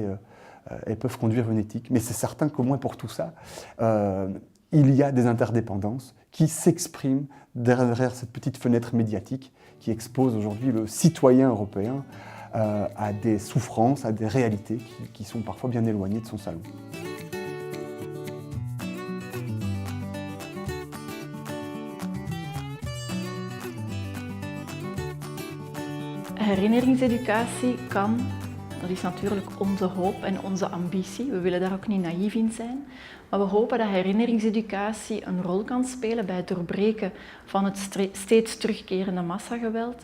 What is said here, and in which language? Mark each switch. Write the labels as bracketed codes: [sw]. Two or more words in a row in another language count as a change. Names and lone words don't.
[fr] Elles peuvent conduire une éthique, mais c'est certain qu'au moins pour tout ça, il y a des interdépendances qui s'expriment derrière cette petite fenêtre médiatique qui expose aujourd'hui le citoyen européen à des souffrances, à des réalités qui sont parfois bien éloignées de son salon. [nl] Herinneringseducatie kan, dat is natuurlijk onze hoop en onze ambitie. We willen daar ook niet naïef in zijn. Maar we hopen dat herinneringseducatie een rol kan spelen bij het doorbreken van het steeds terugkerende massageweld.